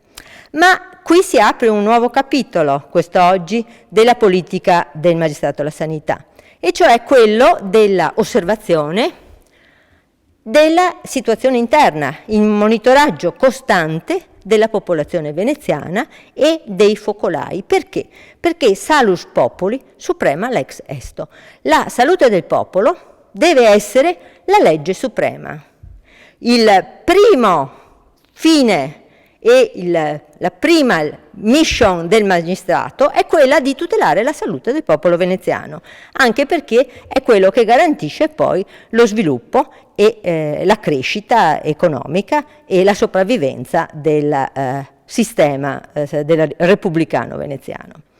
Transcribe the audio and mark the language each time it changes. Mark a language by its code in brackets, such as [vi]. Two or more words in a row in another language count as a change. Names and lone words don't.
[it] Ma qui si apre un nuovo capitolo, quest'oggi, della politica del magistrato alla sanità, e cioè quello della osservazione della situazione interna, il monitoraggio costante della popolazione veneziana e dei focolai. Perché? [la] Perché salus populi suprema lex esto. [it] La salute del popolo deve essere la legge suprema. Il primo fine e la prima mission del magistrato è quella di tutelare la salute del popolo veneziano, anche perché è quello che garantisce poi lo sviluppo e la crescita economica e la sopravvivenza del sistema del repubblicano veneziano.